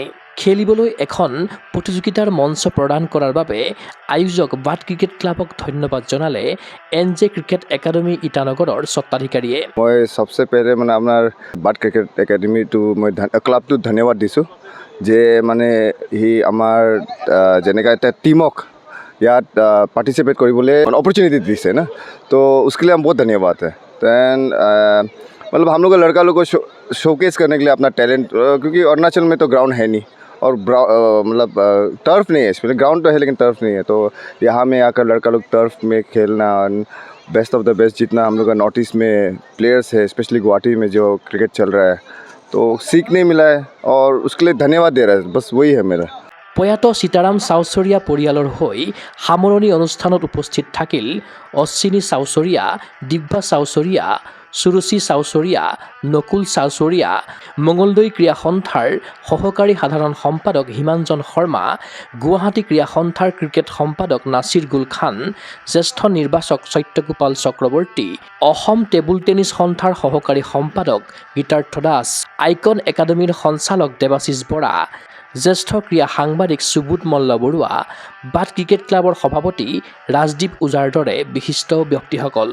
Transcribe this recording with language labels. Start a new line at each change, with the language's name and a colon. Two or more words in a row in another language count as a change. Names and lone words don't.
Assamese: খেলিবলৈ এখন প্ৰতিযোগিতাৰ মঞ্চ প্ৰদান কৰাৰ বাবে আয়োজক বাট ক্ৰিকেট ক্লাবক ধন্যবাদ জনালে NJ ক্ৰিকেট একাডেমী ইটানগৰৰ স্বত্বাধিকাৰীয়ে। মই
Hindi: सबसे पहले
Assamese: মানে আপোনাৰ বাট ক্ৰিকেট একাডেমীটো মই ক্লাবটোত ধন্যবাদ দিছোঁ, যে মানে সি আমাৰ যেনেকৈ এটা টিমক ইয়াত পাৰ্টিচিপেট কৰিবলৈ
Hindi: अपॉर्चुनिटी दिसे ना, तो उसके लिए हम बहुत धन्यवाद है। दैन मतलब हम लोग लड़का लोग को शोकेस करने के लिए अपना टैलेंट, क्योंकि अरुणाचल में तो ग्राउंड है नहीं और मतलब टर्फ नहीं है, इसमें ग्राउंड तो है लेकिन टर्फ नहीं है। तो यहाँ में आकर लड़का लोग टर्फ में खेलना,
English: best of the best
Hindi: जितना हम लोग का नॉर्थ ईस्ट में प्लेयर्स है, स्पेशली गुवाहाटी में जो क्रिकेट चल रहा है, तो सीखने मिला है और उसके लिए धन्यवाद दे रहा है, बस वही है मेरा।
Assamese: প্ৰয়াত সীতাৰাম চাউচৰীয়া পৰিয়ালৰ হৈ সামৰণি অনুষ্ঠানত উপস্থিত থাকিল অশ্বিনী চাউচৰীয়া, দিব্যা চাউচৰীয়া, সুৰুচি চাউচৰীয়া, নকুল চাউচৰীয়া, মঙলদৈ ক্ৰীড়া সন্থাৰ সহকাৰী সাধাৰণ সম্পাদক হিমাঞ্জন শৰ্মা, গুৱাহাটী ক্ৰীড়া সন্থাৰ ক্ৰিকেট সম্পাদক নাছিৰ গুল খান, জ্যেষ্ঠ নিৰ্বাচক সত্যগোপাল চক্ৰৱৰ্তী, অসম টেবুল টেনিছ সন্থাৰ সহকাৰী সম্পাদক গীতাৰ্থ দাস, আইকন একাডেমীৰ সঞ্চালক দেৱাশিষ বৰা, জ্যেষ্ঠ ক্ৰীড়া সাংবাদিক সুবোধ মল্ল বৰুৱা, বাট ক্ৰিকেট ক্লাবৰ সভাপতি ৰাজদীপ ওজাৰ দৰে বিশিষ্ট ব্যক্তিসকল।